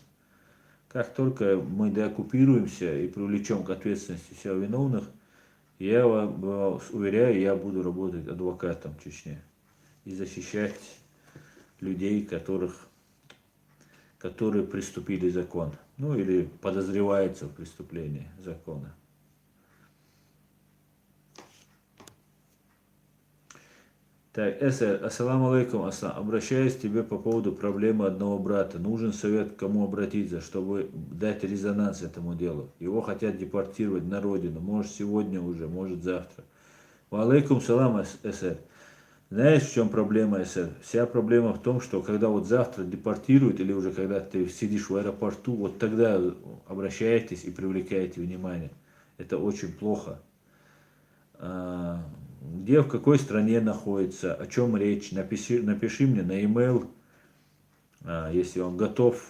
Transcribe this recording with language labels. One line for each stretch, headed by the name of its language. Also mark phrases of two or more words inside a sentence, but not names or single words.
Russian: Как только мы деоккупируемся и привлечем к ответственности всех виновных, я вас уверяю, я буду работать адвокатом в Чечне и защищать людей, которые приступили закон. Или подозреваются в преступлении закона. Так,
Arabic: السلام عليكم, Аслан.
Russian: Обращаюсь к тебе по поводу проблемы одного брата. Нужен совет, к кому обратиться, чтобы дать резонанс этому делу. Его хотят депортировать на родину. Может сегодня уже, может завтра.
Arabic: وعليكم السلام,
Russian: СР. Знаешь, в чем проблема, СР? Вся проблема в том, что когда вот завтра депортируют, или уже когда ты сидишь в аэропорту, вот тогда обращаетесь и привлекаете внимание. Это очень плохо. Где, в какой стране находится, о чем речь, напиши мне на e-mail, если он готов.